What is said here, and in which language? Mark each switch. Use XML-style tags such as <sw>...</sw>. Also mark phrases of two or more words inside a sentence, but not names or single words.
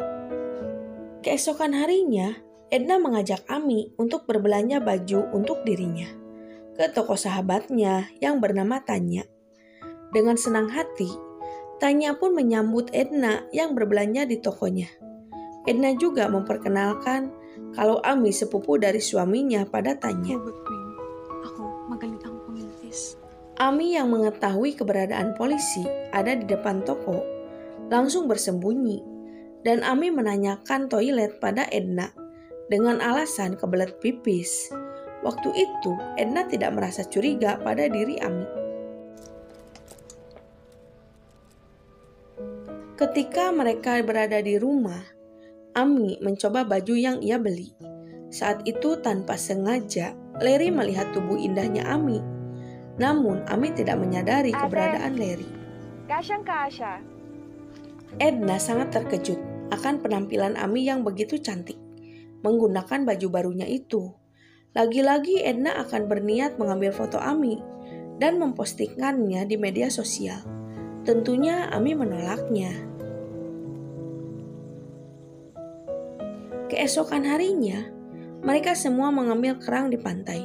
<id>Keesokan harinya, Edna mengajak Ami untuk berbelanja baju untuk dirinya ke toko sahabatnya yang bernama Tanya. Dengan senang hati, Tanya pun menyambut Edna yang berbelanja di tokonya. Edna juga memperkenalkan kalau Ami sepupu dari suaminya pada Tanya.</id> <en>Robot Queen.</en> <tl>Ako, magaling akong pumintis.</tl> <id>Ami yang mengetahui keberadaan polisi ada di depan toko, langsung bersembunyi. Dan Ami menanyakan toilet pada Edna dengan alasan kebelet pipis. Waktu itu, Edna tidak merasa curiga pada diri Ami. Ketika mereka berada di rumah, Ami mencoba baju yang ia beli. Saat itu tanpa sengaja, Larry melihat tubuh indahnya Ami. Namun, Ami tidak menyadari keberadaan Larry.</id> <tl>Kasyang-kasya.</tl> <id>Edna sangat terkejut akan penampilan Ami yang begitu cantik, menggunakan baju barunya itu. Lagi-lagi Edna akan berniat mengambil foto Ami dan mempostingkannya di media sosial. Tentunya Ami menolaknya. Keesokan harinya, mereka semua mengambil kerang di pantai.</id>